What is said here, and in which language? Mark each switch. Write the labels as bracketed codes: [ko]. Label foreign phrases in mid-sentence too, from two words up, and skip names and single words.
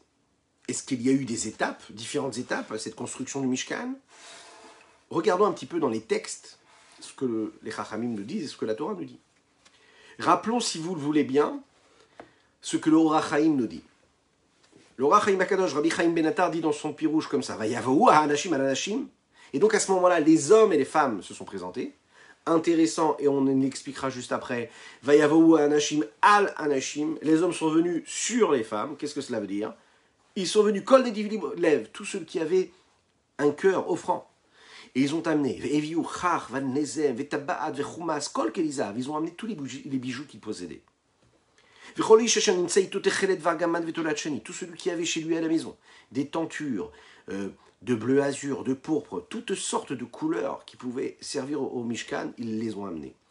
[fr] Est-ce qu'il y a eu des étapes, différentes étapes à cette construction du Mishkan? Regardons un petit peu dans les textes ce que les Chachamim nous disent et ce que la Torah nous dit. Rappelons, si vous le voulez bien, ce que le Or HaChaim nous dit. Le Or HaChaim Akadosh, Rabbi Chaim Benatar, dit dans son pirouche comme ça, [he] ויבואו האנשים על הנשים. [fr] Et donc à ce moment-là, les hommes et les femmes se sont présentés. Intéressant, et on l'expliquera juste après. [he] ויבואו האנשים על הנשים. [fr] Les hommes sont venus sur les femmes. Qu'est-ce que cela veut dire? Ils sont venus, [he] כל נדיב לב, [fr] tous ceux qui avaient un cœur offrant. Et ils ont amené, ils ont amené tous les bijoux qu'ils possédaient. Tout celui qui avait chez lui à la maison, des tentures, de bleu azur, de pourpre, toutes sortes de couleurs qui pouvaient servir au Mishkan, ils les ont amenés.